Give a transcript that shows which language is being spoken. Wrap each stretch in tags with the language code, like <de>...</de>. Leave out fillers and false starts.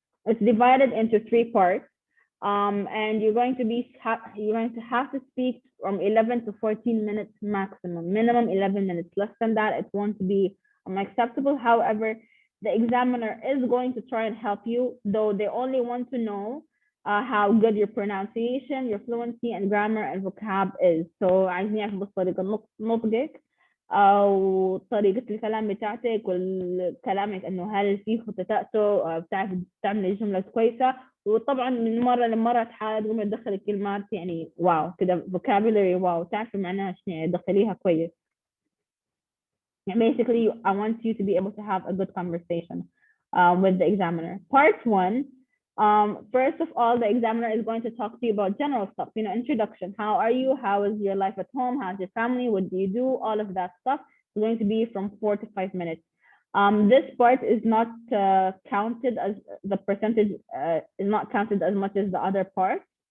<en>It's divided into 3 parts, and you're going to have to speak from 11 to 14 minutes maximum, minimum 11 minutes. Less than that, it won't be acceptable. However, the examiner is going to try and help you, though they only want to know how good your pronunciation, your fluency, and grammar and vocab is.</en> <ar>So عايزين يعرفوا بس طريقة نطقك أو طريقة الكلام بتاعتك وكلامك، إنه هل في خطأته، بتعرف تعمل الجملة كويسة. وطبعا من مرة لمرة تحاول تقوم تدخل الكلمات يعني واو كده vocabulary واو، تعرفي معناها شنو، تدخليها كويس.</ar> <en>Basically, I want you to be able to have a good conversation with the examiner. Part 1, first of all, the examiner is going to talk to you about general stuff, introduction. How are you? How is your life at home? How's your family? What do you do? All of that stuff is going to be from 4 to 5 minutes. This part is not counted as the percentage is not counted as much as the other parts.</en>